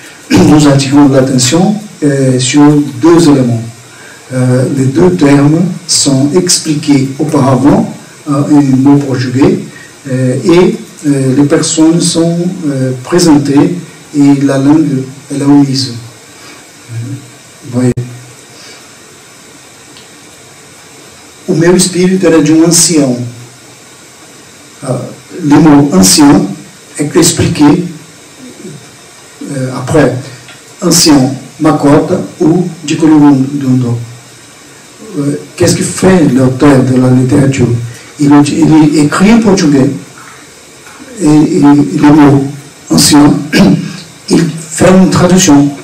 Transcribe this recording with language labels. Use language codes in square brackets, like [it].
[fr] Nous attirons l'attention sur deux éléments. Les deux termes sont expliqués auparavant en mot portugais et les personnes sont présentées et la langue est omise. Voyez. [pt] O meu espírito era de um ancião. [fr] Le mot ancien est expliqué après. Ancien, makota ou diculundundo. Qu'est-ce que fait l'auteur de la littérature? Il écrit en portugais et le mot ancien, il fait une traduction.